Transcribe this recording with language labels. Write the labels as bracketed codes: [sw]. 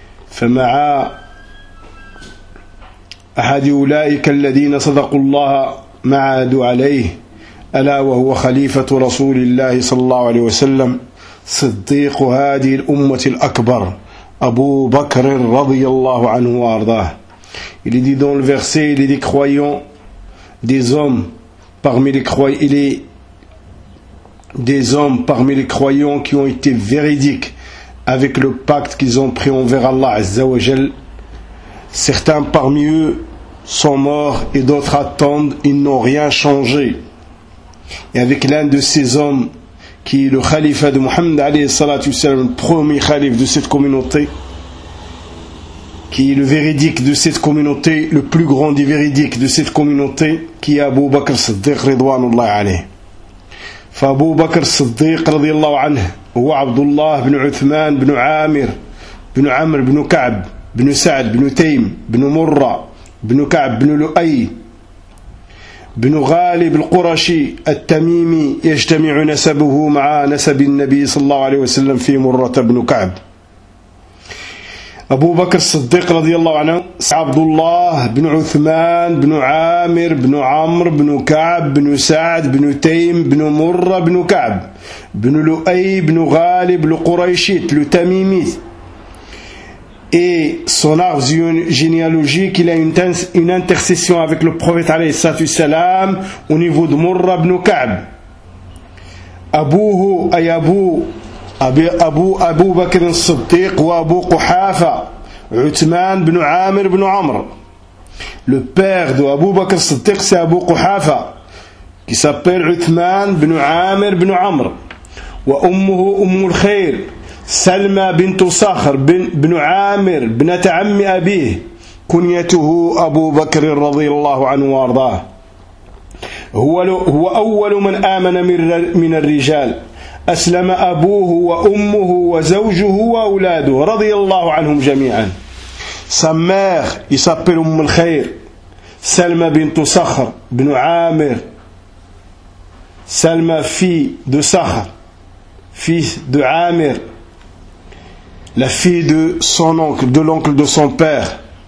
[ar] فمع أحد أولئك الذين صدقوا الله ما عاهدوا عليه، ألا وهو خليفة رسول الله صلى الله عليه وسلم، صديق هذه الأمة الأكبر، أبو بكر رضي الله عنه وأرضاه. [fr] Il dit dans le verset, il dit: croyant des hommes parmi les croyants, il est des hommes parmi les croyants qui ont été véridiques avec le pacte qu'ils ont pris envers Allah Azza wa Jal. Certains parmi eux sont morts et d'autres attendent, ils n'ont rien changé. Et avec l'un de ces hommes, qui est le khalifa de Muhammad alayhi salatu wasalam, le premier khalif de cette communauté, qui est le véridique de cette communauté, le plus grand des véridiques de cette communauté, qui est Abu Bakr Siddiq ridwanullah alayhi. [ar] فأبو بكر الصديق رضي الله عنه هو عبد الله بن عثمان بن عامر بن عمر بن كعب بن سعد بن تيم بن مرة بن كعب بن لؤي بن غالب القرشي التميمي، يجتمع نسبه مع نسب النبي صلى الله عليه وسلم في مرة بن كعب. أبو بكر الصديق رضي الله عنه عبد الله بن عثمان بن عامر بن عمرو بن كعب بن سعد بن تيم بن مرة بن كعب بن لؤي بن غالب القريشي التميمي. [fr] Et son arbre généalogique, il a une intercession avec le prophète [ar] عليه الصلاة والسلام [fr] au niveau de مرة بن كعب. [ar] أبوه أي أبو أبو بكر الصديق وأبو قحافة عثمان بن عامر بن عمر. [fr] Le père de أبو بكر الصديق c'est أبو قحافة qui s'appelle عثمان بن عامر بن عمر. [ar] وأمه أم الخير سلمى بنت صخر بن عامر بنة عم أبيه، كنيته أبو بكر رضي الله عنه وارضاه. هو أول من آمن من الرجال، أسلم أبوه وأمه وزوجه وأولاده رضي الله عنهم جميعا. [fr] Sa mère يسبر أم الخير سلمى بنت صخر بن عامر، سلمى fille de صخر fils de عامر، la fille de son oncle, de l'oncle de son père.